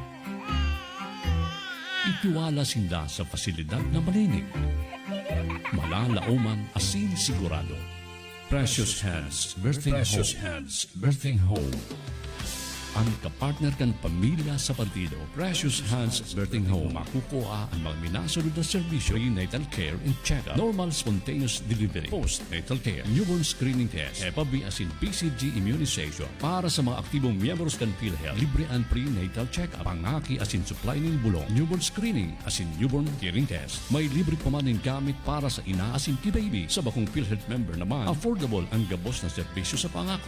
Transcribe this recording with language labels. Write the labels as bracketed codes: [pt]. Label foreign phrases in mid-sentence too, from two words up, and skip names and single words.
[bik] Itiwala sinda sa pasilidad na malinig. Malalauman asin sigurado. Precious Hands Birthing Home. Ang kapartner kan pamilya sa partido, Precious Hands Birthing Home, makukuha ang mga minasunod na serbisyo, [en] prenatal care and check-up, normal spontaneous delivery, postnatal care, newborn screening test, Hep B asin BCG immunization [bik] para sa mga aktibong miyembros kan PhilHealth, libre ang prenatal check-up, pangaki asin supply ng bulong, [en] newborn screening [bik] asin [en] newborn hearing test. [bik] May libre pa man ng gamit para sa ina asin baby. Sa bakong PhilHealth member naman, affordable ang gabos na serbisyo sa pangaki.